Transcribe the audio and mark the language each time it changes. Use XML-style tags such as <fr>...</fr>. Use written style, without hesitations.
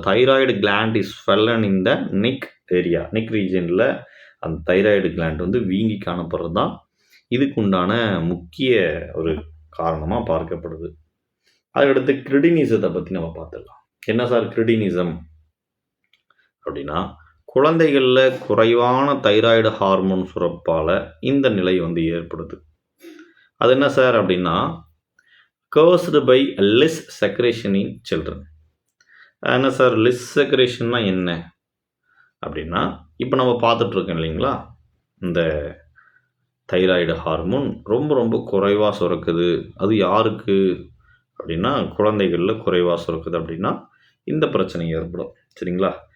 <en>Thyroid gland is swollen in the neck area.</en> <ta>Neck ரீஜியன்ல அந்த thyroid gland வந்து வீங்கி காணப்படுறது தான் இதுக்கு உண்டான முக்கிய ஒரு காரணமா பார்க்கப்படுது. அதுக்கடுத்து கிரிடினிசத்தை பத்தி நம்ம பார்த்துடலாம். என்ன சார் கிரிடினிசம் அப்படின்னா, குழந்தைகள்ல குறைவான தைராய்டு ஹார்மோன் சுரப்பால இந்த நிலை வந்து ஏற்படுது. அது என்ன சார் அப்படின்னா,</ta> <en>caused by less secretion in children.</en> <ta>என்ன சார் லெஸ் செக்ரேஷன்னா என்ன அப்படின்னா, இப்போ நம்ம பார்த்துட்டு இருக்கோம் இல்லைங்களா, இந்த தைராய்டு ஹார்மோன் ரொம்ப ரொம்ப குறைவாக சுரக்குது. அது யாருக்கு அப்படின்னா, குழந்தைகளில் குறைவாக சுரக்குது அப்படின்னா இந்த பிரச்சனை ஏற்படும். சரிங்களா?</ta>